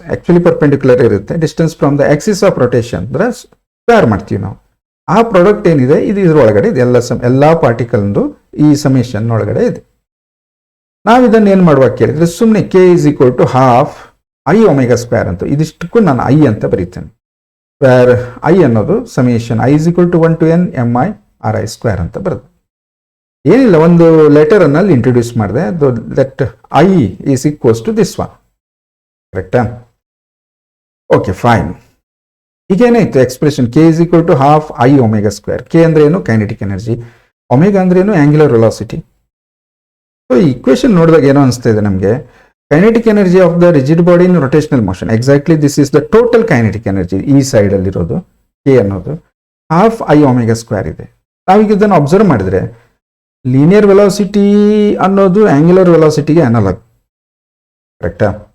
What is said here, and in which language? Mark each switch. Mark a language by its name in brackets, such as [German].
[Kannada] Actually perpendicular ಇರುತ್ತೆ. [English] distance from the axis of rotation [Kannada] ಅಂದರೆ square ಮಾಡ್ತೀವಿ ನಾವು. ಆ ಪ್ರಾಡಕ್ಟ್ ಏನಿದೆ ಇದು ಇದರೊಳಗಡೆ ಇದೆ. ಎಲ್ಲ ಪಾರ್ಟಿಕಲ್ದು ಈ ಸಮೇಷನ್ ಒಳಗಡೆ ಇದೆ. ನಾವು ಇದನ್ನು ಏನು ಮಾಡುವ ಕೇಳಿದರೆ ಸುಮ್ಮನೆ [English] K is equal to half I [Kannada] omega square ಅಂತ ಇದಿಷ್ಟಕ್ಕೂ ನಾನು I ಅಂತ ಬರೀತೇನೆ. ಸ್ಕ್ವೇರ್ I ಅನ್ನೋದು summation [English] I is equal to 1 to n [Kannada] MI/RI² ಅಂತ ಬರುತ್ತೆ. ಏನಿಲ್ಲ, ಒಂದು ಲೆಟರನ್ನು ಅಲ್ಲಿ ಇಂಟ್ರೊಡ್ಯೂಸ್ ಮಾಡಿದೆ. [English] That I is equals to this one. ಕರೆಕ್ಟಾ? Okay, fine. [Kannada] ಈಗೇನಾಯಿತು expression? [English] K is equal to half I omega square. [Kannada] K ಅಂದ್ರೆ ಏನು? Kinetic energy. ಒಮೆಗಾ ಅಂದ್ರೆ ಏನು? Angular velocity. ಸೊ ಈ ಇಕ್ವೇಷನ್ ನೋಡಿದಾಗ ಏನೋ ಅನಿಸ್ತಾ ಇದೆ ನಮಗೆ, [English] Kinetic energy of the rigid body in rotational motion. Exactly this is the total kinetic energy. [Kannada] ಈ ಸೈಡಲ್ಲಿರೋದು K ಅನ್ನೋದು [English] Half I omega square ಇದೆ. [Kannada] ನಾವೀಗ ಇದನ್ನು ಅಬ್ಸರ್ವ್ ಮಾಡಿದರೆ ಲೀನಿಯರ್ ವೆಲಾಸಿಟಿ ಅನ್ನೋದು ಆಂಗ್ಯುಲರ್ ವೆಲಾಸಿಟಿಗೆ ಅನಲಾಗ್. ಕರೆಕ್ಟಾ?